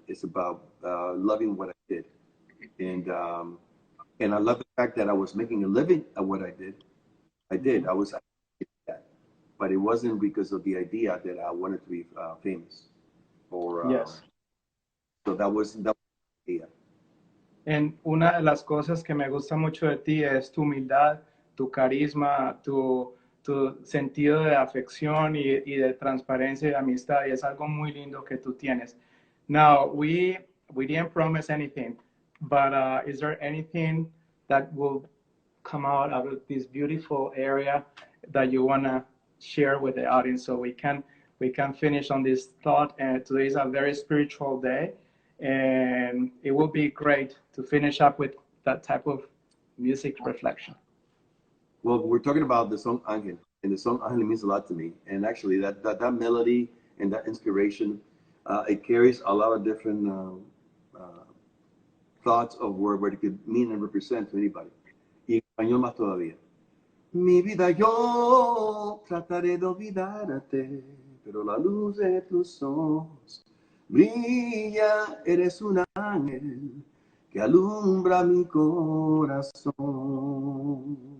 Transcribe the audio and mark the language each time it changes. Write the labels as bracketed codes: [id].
[en] It's about loving what I did, and I love the fact that I was making a living at what I did. I was that, but it wasn't because of the idea that I wanted to be famous, or Yes. So that was the idea. [es] En una de las cosas que me gusta mucho de ti es tu humildad, tu carisma, tu sentido de afección y de transparencia y de amistad, y es algo muy lindo que tú tienes. [en] Now, we didn't promise anything, but is there anything that will come out of this beautiful area that you want to share with the audience, so we can finish on this thought? And today is a very spiritual day, and it will be great to finish up with that type of music reflection. Well, we're talking about the song Angel, and the song Angel means a lot to me. And actually, that melody and that inspiration, it carries a lot of different thoughts of what it could mean and represent to anybody. [es] Y en español más todavía. Mi vida yo trataré de olvidarte, pero la luz de tus ojos brilla, eres un ángel que alumbra mi corazón.